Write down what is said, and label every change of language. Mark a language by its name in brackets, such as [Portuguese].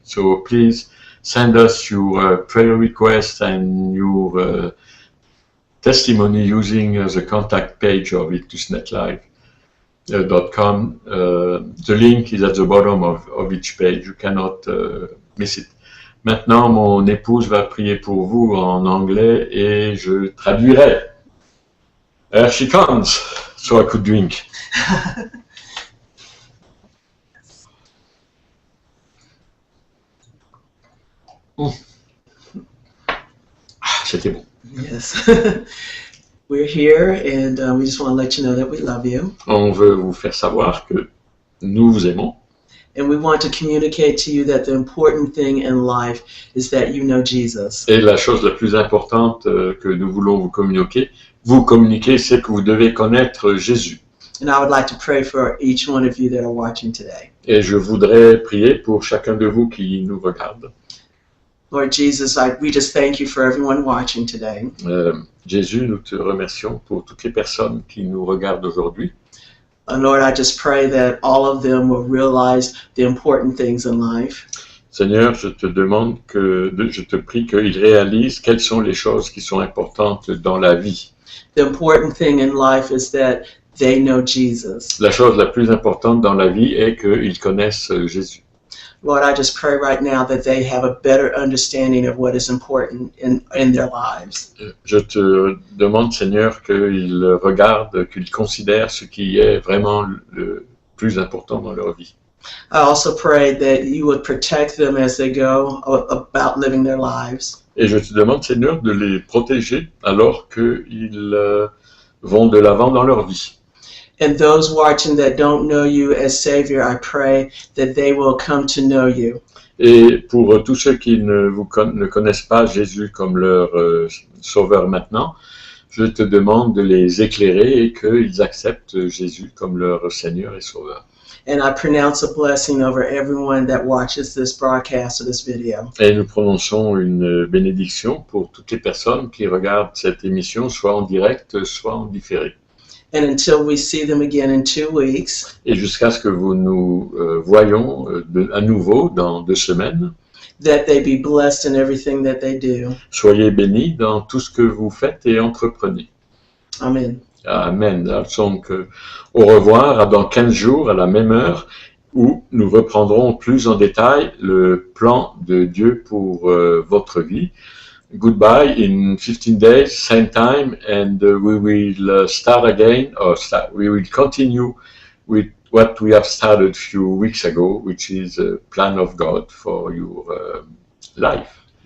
[English] So please send us your prayer request and your testimony using the contact page of ictusnetlife.com. The link is at the bottom of each page. You cannot miss it. [French] Maintenant, mon épouse va prier pour vous en anglais et je traduirai. [English] Here she comes, so I could drink. [French] C'était bon. [English] Yes. We're here and we just want to let you know that we love you. [French] On veut vous faire savoir que nous vous aimons. [English] And we want to communicate to you that the important thing in life is that you know Jesus. [French] Et la chose la plus importante que nous voulons vous communiquer, c'est que vous devez connaître Jésus. [English] And I would like to pray for each one of you that are watching today. [French] Et je voudrais prier pour chacun de vous qui nous regarde. [English] Lord Jesus, we just thank you for everyone watching today. [French] Jésus, nous te remercions pour toutes les personnes qui nous regardent aujourd'hui. [English] And Lord, I just pray that all of them will realize the important things in life. [French] Seigneur, je te prie qu'ils réalisent quelles sont les choses qui sont importantes dans la vie. [English] The important thing in life is that they know Jesus. [French] La chose la plus importante dans la vie est qu'ils connaissent Jésus. [English] Lord, I just pray right now that they have a better understanding of what is important in their lives. [French] Je te demande, Seigneur, qu'ils regardent, qu'ils considèrent ce qui est vraiment le plus important dans leur vie. [English] I also pray that you would protect them as they go about living their lives. [French] Et je te demande, Seigneur, de les protéger alors qu'ils vont de l'avant dans leur vie. [English] And those watching that don't know you as Savior, I pray that they will come to know you. [French] Et pour tous ceux qui ne connaissent pas Jésus comme leur sauveur maintenant, je te demande de les éclairer et qu'ils acceptent Jésus comme leur Seigneur et Sauveur. [English] And I pronounce a blessing over everyone that watches this broadcast or this video. [French] Et nous prononçons une bénédiction pour toutes les personnes qui regardent cette émission, soit en direct, soit en différé. [English] And until we see them again in 2 weeks. [French] Et jusqu'à ce que vous nous voyons à nouveau dans 2 semaines. [English] That they be blessed in everything that they do. [French] Soyez bénis dans tout ce que vous faites et entreprenez. [English] Amen. [French] Amen. Donc, au revoir dans 15 jours à la même heure où nous reprendrons plus en détail le plan de Dieu pour votre vie. [English] Goodbye in 15 days, same time, and we will start again, we will continue with what we have started a few weeks ago, which is a plan of God for your life.